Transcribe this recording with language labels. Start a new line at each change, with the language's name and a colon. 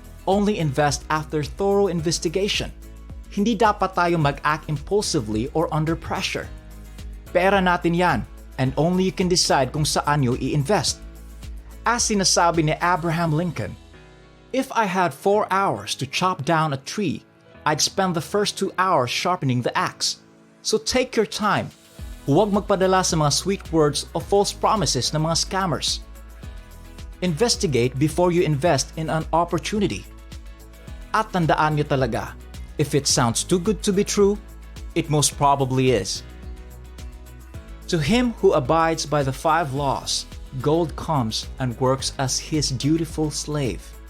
English: Only invest after thorough investigation.
Filipino: Hindi dapat tayo mag-act
English: impulsively or under pressure.
Filipino: Pera natin yan,
English: and only you can decide
Filipino: kung saan nyo i-invest.
English: As
Filipino: sinasabi ni
English: Abraham Lincoln, if I had 4 hours to chop down a tree, I'd spend the first 2 hours sharpening the axe. So take your time.
Filipino: Huwag magpadala sa mga sweet words o false promises ng mga scammers.
English: Investigate before you invest in an opportunity.
Filipino: At tandaan nyo talaga,
English: if it sounds too good to be true, it most probably is. To him who abides by the 5 laws, gold comes and works as his dutiful slave.